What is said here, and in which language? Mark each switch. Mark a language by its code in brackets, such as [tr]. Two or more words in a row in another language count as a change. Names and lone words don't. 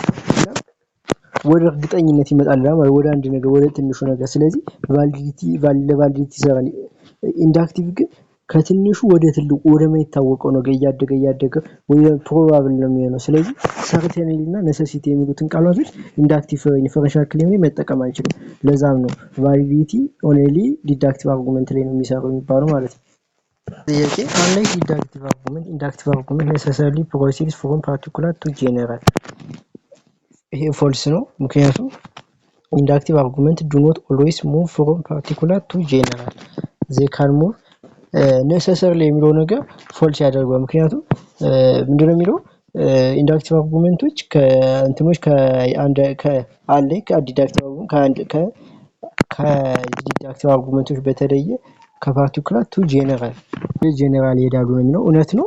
[am] ወደ እርግጠኝነት ይመጣል ማለት ወደ አንድ ነገር ወደ ትንሹ ነገር ስለዚህ ቫሊዲቲ ሰራን ኢንዳክቲቭ ግን ከትንሹ ወደ ትልቁ ወደ ማይታወቀው ነገር እያደገ ወይ ፕሮባብል ነው የሚሆነው ስለዚህ ሰርቴንሊ እና ኔሴሲቲ የሚሉትን ቃላቶች [en] inductive universal claim [am] ላይ መጠቀም አንችልም ለዛም ነው [en] validity only deductive argument [am] ላይ ነው የሚሰራው የሚባለው ማለት ነው ጥያቄ [en] unlike inductive argument necessarily proceeds from particular to general [am] ይሄ ፎልስ ነው ምክንያቱም [en] inductive argument do not always move from particular to general they can move necessarily [am] የሚለው ነገር ፎልስ ያደርጋል ምክንያቱም ምንድነው የሚለው [en] inductive arguments ከእንትኖች [am] ከዲዳክቲቭ አርጉመንቶች በተለየ [en] from particular to general [am] ይሄዳሉ ነው የሚለው እውነት ነው